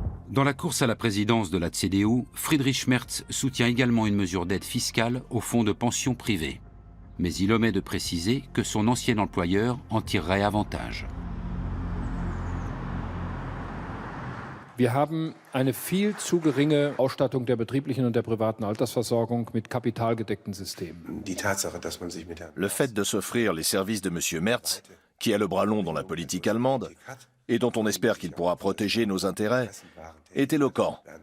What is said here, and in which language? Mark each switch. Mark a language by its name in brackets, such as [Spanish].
[French] Dans la course à la présidence de la CDU, Friedrich Merz soutient également une mesure d'aide fiscale aux fonds de pension privés. Mais il omet de préciser que son ancien employeur en tirerait avantage. [German] Wir haben eine viel zu geringe Ausstattung der betrieblichen und der privaten Altersversorgung mit kapitalgedeckten Systemen. [French] Le fait de s'offrir les services de M. Merz, qui a le bras long dans la politique allemande, et dont on espère qu'il pourra protéger nos intérêts, est éloquent.